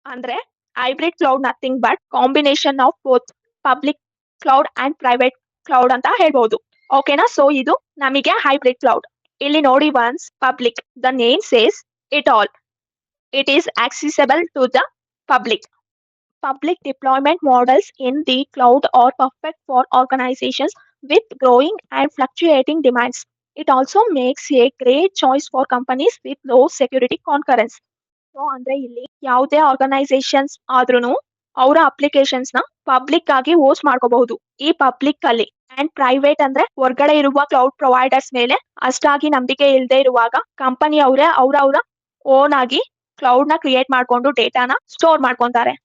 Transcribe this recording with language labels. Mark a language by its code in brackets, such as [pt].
[en] ಅಂದ್ರೆ hybrid cloud nothing but combination of both public cloud and private cloud [kn] ಅಂತ ಹೇಳ್ಬಹುದು. ಓಕೆನಾ. ಸೊ ಇದು ನಮಗೆ ಹೈಬ್ರಿಡ್ ಕ್ಲೌಡ್. ಇಲ್ಲಿ ನೋಡಿ [en] Once public, the name says it all, it is accessible to the public. Public deployment models in the cloud are perfect for organizations with growing and fluctuating demands. It also makes a great choice for companies with low security concurrence. [kn] So ಅಂದ್ರೆ ಇಲ್ಲಿ ಯಾವುದೇ organisations ಆದ್ರೂ ಅವರ applications ನ public ಆಗಿ host ಮಾಡ್ಕೋಬಹುದು ಈ public ಅಲ್ಲಿ. ಅಂಡ್ ಪ್ರೈವೇಟ್ ಅಂದ್ರೆ ಹೊರಗಡೆ ಇರುವ ಕ್ಲೌಡ್ ಪ್ರೊವೈಡರ್ಸ್ ಮೇಲೆ ಅಷ್ಟಾಗಿ ನಂಬಿಕೆ ಇಲ್ಲದೆ ಇರುವಾಗ ಕಂಪನಿ ಅವರೇ ಅವರ ಓನ್ ಆಗಿ ಕ್ಲೌಡ್ ನ ಕ್ರಿಯೇಟ್ ಮಾಡ್ಕೊಂಡು ಡೇಟಾನ ಸ್ಟೋರ್ ಮಾಡ್ಕೊಂತಾರೆ.